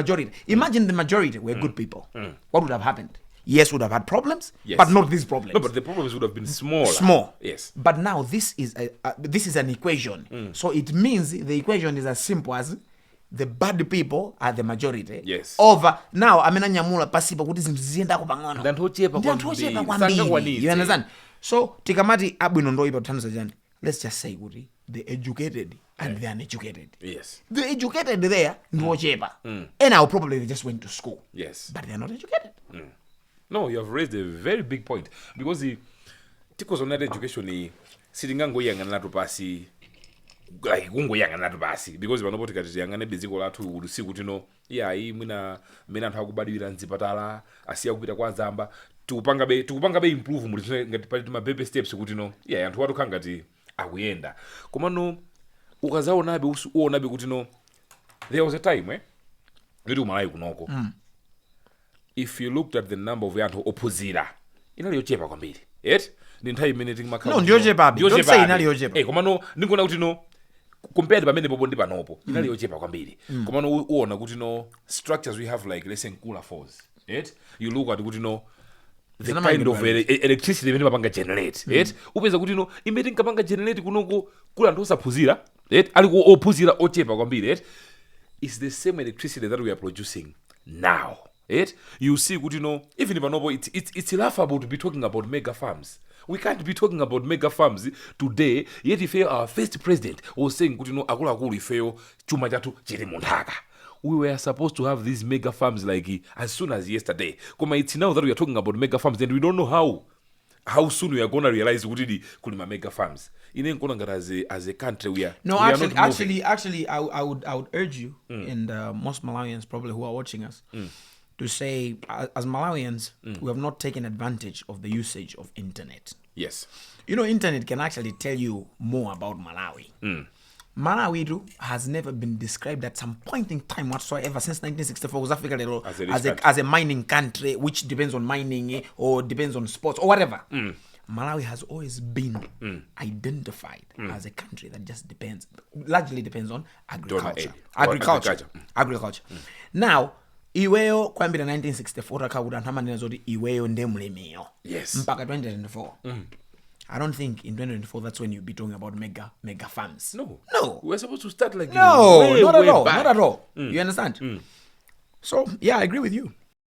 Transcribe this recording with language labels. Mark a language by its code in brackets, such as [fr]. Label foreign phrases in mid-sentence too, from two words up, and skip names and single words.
[en] Imagine the majority were good people. What would have happened? yes, would have had problems, Yes. but not these problems. No, but the problems would have been smaller. Small. Yes. But now this is an equation. So it means the equation is as simple as the bad people are the majority. Yes. Over now, [ny] amena nyamula pasipo kuti zinthu ziyendako pang'ono. Ndi anthu ochepa Ndi anthu kwambiri. ochepa kwambiri. Sangakwanitse. [en] You understand? [ny] So tikamati abwino ndoyipa kuthandiza chani. [en] Let's just say kuti the educated and the uneducated. Yes. The educated there [ny] ndi ochepa. [en] And now probably they just went to school. Yes. But they're not educated. No, you have raised a very big point because [ny] tiko zonat [en] education [ny] sitingangoyang'ana nato pasi [en] like [ny] kungoyang'ana nato pasi [en] because [ny] panopoti kati tiyang'ane dziko lathu usiku tino iyayi mwina mmene anthu akubadwira mzipatala asiya kupita kwa zamba tikupanga [en] be improve [ny] muli ngati pali ma [en] baby steps [ny] kuti no iyayi anthu watu ngati akuyenda komano ukazaonabe uonabe kuti [en] no there was a time [ny] ngati umalayi kunoko [en] if you looked at the number of [ny] anthu opuzira inali yochepa kwambiri right ndi nthawi imene timakhala No, ndi yochepa abi. [en] Don't say [ny] inali yochepa. komano ndikuona kuti [en] no compared [ny] pamene popo ndi panopo inali yochepa kwambiri komano uona kuti [en] no structures we have like let's say [ny] Nkula Falls [en] right you look at [ny] kuti [en] no the [ny] Zina [en] kind of mind electricity [ny] imene mapanga [en] generate right [ny] upeza kuti [en] no [ny] imene tinkapanga [en] generate [ny] kunoko kula anthu osaphunzira [en] right [ny] ali ophunzira ochepa kwambiri [en] right it's the same electricity that we are producing now right you see kuti no even panopo it's laughable to be talking about mega farms. We can't be talking about mega farms today, yet if our first president was saying kuti no [ny] akulu ifeyo chuma chatu chiri munthaka. [en] We were supposed to have these mega farms like as soon as yesterday. Koma it's now that we are talking about mega farms and we don't know how soon we are going to realize [ny] kuti kulima [en] mega farms. [ny] Ine nkona ngati [en] as a country we are No, we actually, I would urge you and most Malawians probably who are watching us to say, as Malawians, we have not taken advantage of the usage of internet. Yes. You know, internet can actually tell you more about Malawi. Malawi too has never been described at some point in time whatsoever since 1964 South Africa as a mining country, which depends on mining or depends on sports or whatever. Malawi has always been identified as a country that just largely depends on agriculture. Agriculture. Now, [ny] iweyo kwambira 1964 akakuda anthu amanena zoti iweyo ndemulimiyo. [en] Yes. [ny] Mpaka 2024. [en] I don't think in 2024 that's when you'll be talking about mega farms. No. No. We're supposed to start like No, way not at all. back. Not at all. You understand? So, yeah, I agree with you.